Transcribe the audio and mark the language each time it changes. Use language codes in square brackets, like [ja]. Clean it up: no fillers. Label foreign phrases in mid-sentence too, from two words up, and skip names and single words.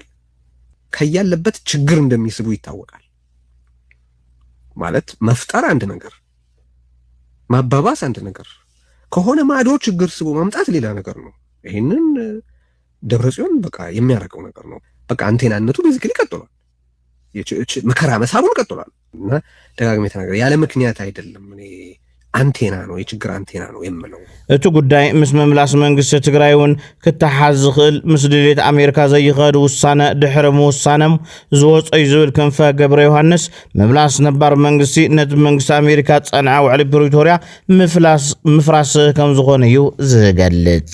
[am] ከያለበት ችግር እንደሚስቡ ይታወቃል። ማለት መፍጠር አንድ ነገር፣ ማባባስ አንድ ነገር ከሆነ ማዶ ችግር ስቦ ማምጣት ሌላ ነገር ነው። ይሄንን ደብረጽዮን በቃ የሚያደርገው ነገር ነው። በቃ አንቴናነቱ ቤዚክሊ ቀጥሏል። መከራ መሳቡን ቀጥሏል። እና ደጋግሜ ተናገር ያለ ምክንያት አይደለም። እኔ አንቴና ነው፣ የችግር አንቴና ነው የምለው። [ti] እቲ ጉዳይ ምስ መምላስ መንግስቲ ትግራይ እውን ክተሓዝ ዝኽእል ምስ ድሌት ኣሜሪካ ዘይኸድ ውሳነ ድሕሪ ምውሳነም ዝወፀ እዩ ዝብል ክንፈ ገብረ ዮሃንስ መምላስ ነባር መንግስቲ ነቲ መንግስቲ ኣሜሪካ ፀንዐ ውዕሊ ፕሪቶርያ ምፍራስ ከም ዝኾነ እዩ ዝገልጽ።